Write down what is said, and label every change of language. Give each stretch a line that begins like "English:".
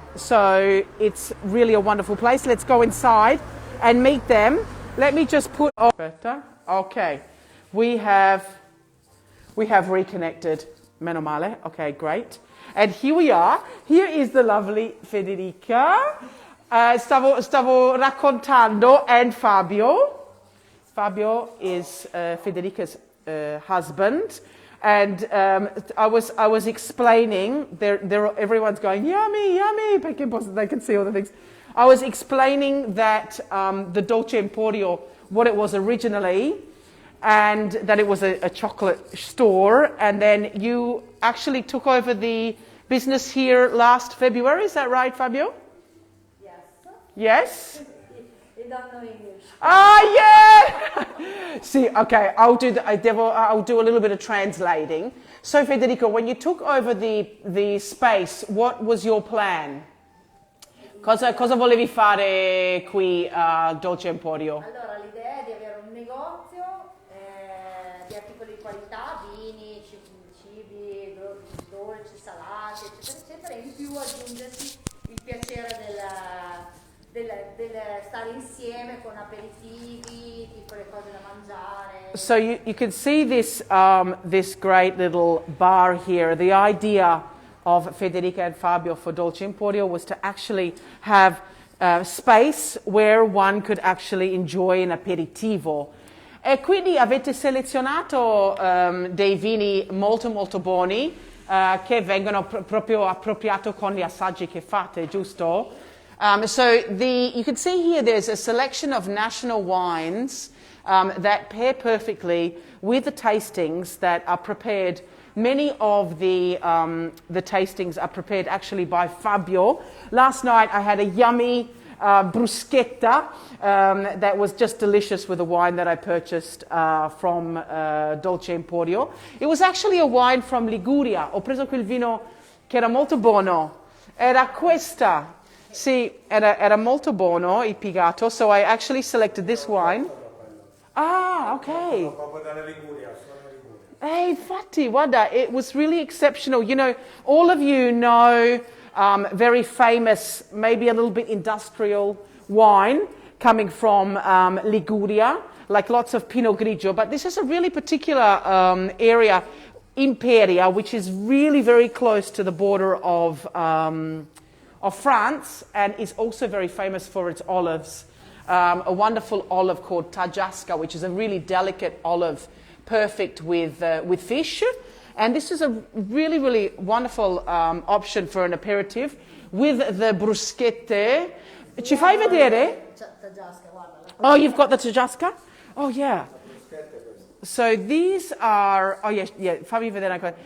English: So it's really a wonderful place. Let's go inside and meet them. Let me just put on. Okay, we have reconnected.
Italian: Meno male.
English: Okay, great. And here we are. Here is the lovely Federica.
Italian: Stavo raccontando,
English: and
Italian: Fabio.
English: Fabio is Federica's husband. And I was explaining, everyone's going, yummy, yummy,
Italian: perché
English: they can see all the things. I was explaining that the Dolce Emporio, what it was originally, and that it was a chocolate store, and then you actually took over the business here last February, is that right, Fabio? Yes. Yes? You don't know English. Yeah! See, okay, I'll do a little bit of translating. So, Federico, when you took over the space, what was your plan?
Italian: Cosa volevi fare qui a Dolce Emporio? Allora, l'idea è di avere un negozio di articoli di qualità, vini, cibi, dolci, salati, eccetera, eccetera, e in più aggiungersi il piacere del stare insieme con aperitivi, piccole cose da mangiare.
English: So you can see this, this great little bar here. The idea of Federica and Fabio for Dolce Emporio was to actually have space where one could actually enjoy an aperitivo.
Italian: E quindi avete selezionato dei vini molto molto buoni che vengono proprio appropriato con gli assaggi che fate, giusto?
English: So you can see here there's a selection of national wines that pair perfectly with the tastings that are prepared. Many of the tastings are prepared actually by Fabio. Last night I had a yummy bruschetta that was just delicious with a wine that I purchased from Dolce Emporio. It was actually a wine from Liguria.
Italian: Ho preso quel vino che era molto buono. Era questa. Sì, era molto buono il pigato,
English: so I actually selected this wine. Ah, ok.
Italian: Proprio dalla Liguria, sono Infatti, guarda,
English: it was really exceptional. You know, all of you know very famous, maybe a little bit industrial wine coming from Liguria, like lots of Pinot Grigio, but this is a really particular area, Imperia, which is really very close to the border of France and is also very famous for its olives. A wonderful olive called Tajasca, which is a really delicate olive, perfect with fish. And this is a really, really wonderful option for an aperitif with the bruschette.
Italian: Ci fai vedere? Tajasca, guarda.
English: Oh, you've got the Tajasca? Oh, yeah. So these are, oh yeah,
Italian: fammi vedere ancora.